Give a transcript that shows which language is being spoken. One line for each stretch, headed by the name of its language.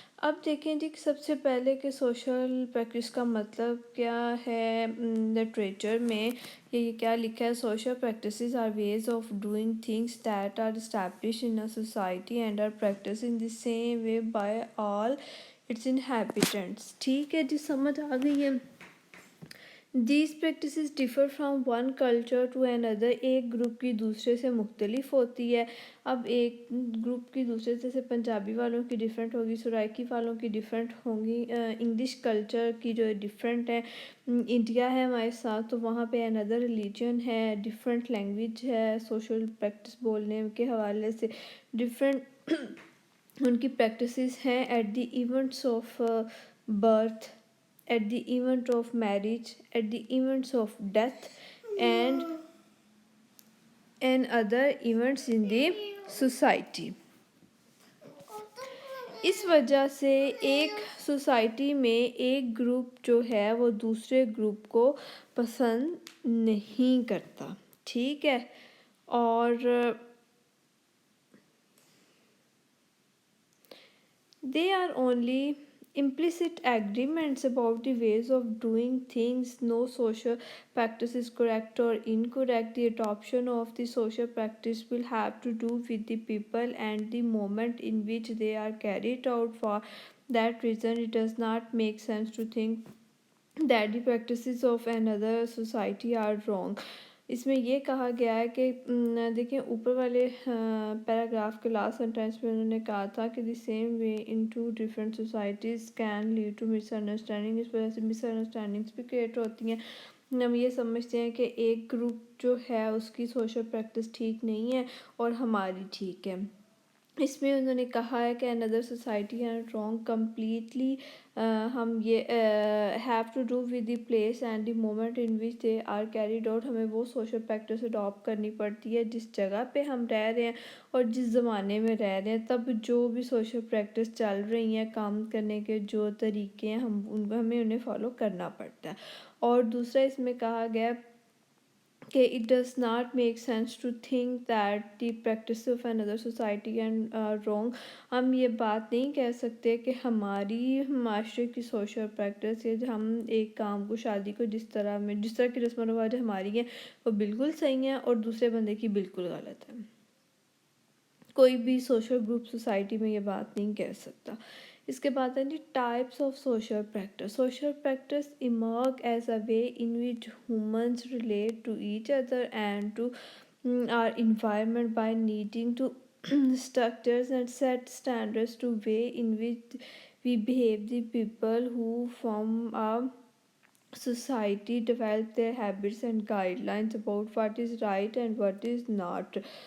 Hindi: अब देखें जी, सबसे पहले कि सोशल प्रैक्टिस का मतलब क्या है. लिटरेचर में ये क्या लिखा है.
English: Social practices are ways of doing things that are establish in a society and are practice in the same way by all its inhabitants.
Hindi: ठीक है जी, समझ आ गई है.
English: These practices differ from one culture to another.
Hindi: एक group की दूसरे से मुख्तलिफ होती है. अब एक ग्रुप की दूसरे से पंजाबी वालों की डिफरेंट होगी, सराइकी वालों की डिफरेंट होंगी, इंग्लिश कल्चर की जो डिफरेंट है. इंडिया है हमारे साथ तो वहाँ पे अनदर रिलीजन है, डिफरेंट लैंग्वेज है, सोशल प्रैक्टिस बोलने के हवाले से डिफरेंट उनकी प्रैक्टिसेस हैं.
English: At the events of birth, at the event of marriage, at the events of death and other events in the society.
Hindi: इस वजह से एक सोसाइटी में एक ग्रुप जो है वो दूसरे ग्रुप को पसंद नहीं करता. ठीक है.
English: और they are only implicit agreements about the ways of doing things. No social practice is correct or incorrect. The adoption of the social practice will have to do with the people and the moment in which they are carried out. For that reason, it does not make sense to think that the practices of another society are wrong.
Hindi: इसमें ये कहा गया है कि देखिए ऊपर वाले paragraph के लास्ट सेंटेंस में उन्होंने कहा था कि
English: The same way in two different societies can lead to misunderstanding.
Hindi: इस वजह से मिसअंडरस्टैंडिंग्स भी क्रिएट होती हैं. हम ये समझते हैं कि एक ग्रुप जो है उसकी सोशल प्रैक्टिस ठीक नहीं है और हमारी ठीक है. इसमें उन्होंने कहा है कि
English: Another society are wrong completely.
Hindi: हम ये
English: Have to do with the place and the moment in which they are carried out.
Hindi: हमें वो सोशल प्रैक्टिस अडॉप्ट करनी पड़ती है जिस जगह पे हम रह रहे हैं और जिस ज़माने में रह रहे हैं. तब जो भी सोशल प्रैक्टिस चल रही हैं, काम करने के जो तरीके हैं, हमें उन्हें फॉलो करना पड़ता है. और दूसरा इसमें कहा गया कि
English: it does not make sense to think that the practice of another society and wrong.
Hindi: हम ये बात नहीं कह सकते कि हमारी माशरे की सोशल प्रैक्टिस या हम एक काम को, शादी को जिस तरह की रस्म व रिवाज हमारी हैं वो बिल्कुल सही हैं और दूसरे बंदे की बिल्कुल गलत है. कोई भी सोशल ग्रुप सोसाइटी में ये बात नहीं कह सकता. इसके बाद है जी types of social practice.
English: Social practice emerge as a way in which humans relate to each other and to our environment by needing to structures and set standards to way in which we behave. The people who form a society develop their habits and guidelines about what is right and what is not.